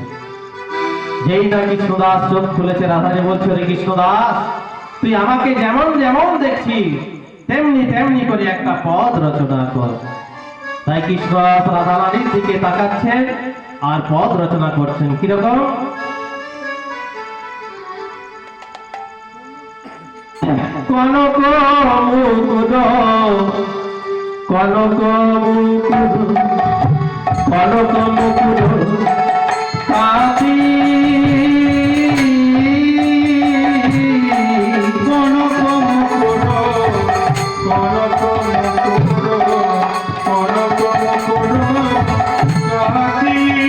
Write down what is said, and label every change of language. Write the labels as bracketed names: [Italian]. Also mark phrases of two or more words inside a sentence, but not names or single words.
[Bangla] যেই না কৃষ্ণদাস চোখ খুলেছে, রাধারানী বলছে, রে কৃষ্ণদাস, তুই আমাকে যেমন যেমন দেখছিস তেমনি তেমনি করে একটা পদ রচনা কর। তাই কৃষ্ণদাস রাধারানীর দিকে তাকাচ্ছেন আর পদ রচনা করছেন। কিরকম? কনক মুকুদ, কনক মুকুদ, কনক মুকুদ কাতি, কনক মুকুর, কনক মুকুর, কনক মুকুর কাতি।